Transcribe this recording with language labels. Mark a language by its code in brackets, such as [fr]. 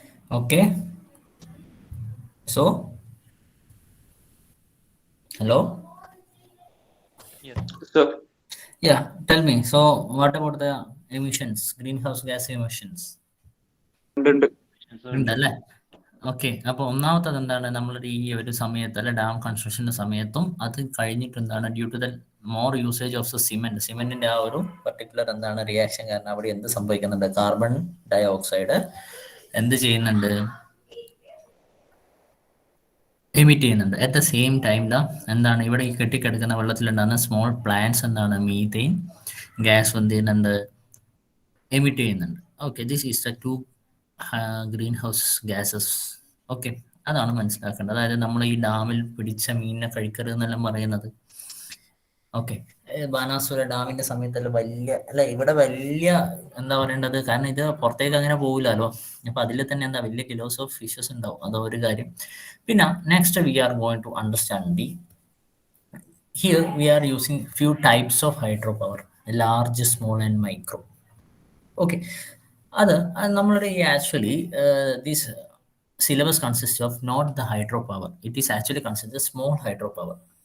[en] okay. So, hello? Yes. Sir, Yeah, tell me. So, what about the emissions, greenhouse gas emissions? [ml] ഉണ്ട്. ഉണ്ടല്ലേ? Okay, അപ്പോൾ ഒന്നാമത്തത് എന്താണ്, നമ്മളുടെ ഈ ഒരു സമയത്ത് അല്ലെ ഡാം കൺസ്ട്രക്ഷൻ്റെ സമയത്തും അത് കഴിഞ്ഞിട്ട് എന്താണ്, [en] due to the more usage of the [ml] സിമെന്റിന്റെ ആ ഒരു പർട്ടിക്കുലർ എന്താണ് റിയാക്ഷൻ കാരണം അവിടെ എന്ത് സംഭവിക്കുന്നുണ്ട്, കാർബൺ ഡൈ ഓക്സൈഡ് എന്ത് ചെയ്യുന്നുണ്ട്, എമിറ്റ് ചെയ്യുന്നുണ്ട്. [en] at the same time [ml] എന്താണ് ഇവിടെ ഈ കെട്ടിക്കിടക്കുന്ന വെള്ളത്തിലുണ്ടാകുന്ന സ്മോൾ പ്ലാന്റ്സ് എന്താണ് മീതെയിൻ ഗ്യാസ് എന്ത് ചെയ്യുന്നുണ്ട്, എമിറ്റ് ചെയ്യുന്നുണ്ട്. [en] Okay, this is the two greenhouse gases. [ml] Okay, അതാണ് മനസ്സിലാക്കേണ്ടത്. അതായത് നമ്മൾ ഈ ഡാമിൽ പിടിച്ച മീനിനെ കഴിക്കരുത് എന്നെല്ലാം പറയുന്നത്. ഓക്കെ, ബാനാസുര ഡാമിന്റെ സമയത്തല്ല വലിയ അല്ല ഇവിടെ വലിയ എന്താ പറയേണ്ടത്, കാരണം ഇത് പുറത്തേക്ക് അങ്ങനെ പോകില്ലല്ലോ. അപ്പൊ അതിൽ തന്നെ എന്താ വലിയ [en] kilos of fishes [ml] ഉണ്ടാവും, അതോ ഒരു കാര്യം. പിന്നെ [en] Next we are going to understand here we are using few types of hydropower, large, small and micro. [ml] Okay, അത് നമ്മളുടെ ഈ [en] Actually this syllabus consists of not the hydropower, it is actually considered small hydropower.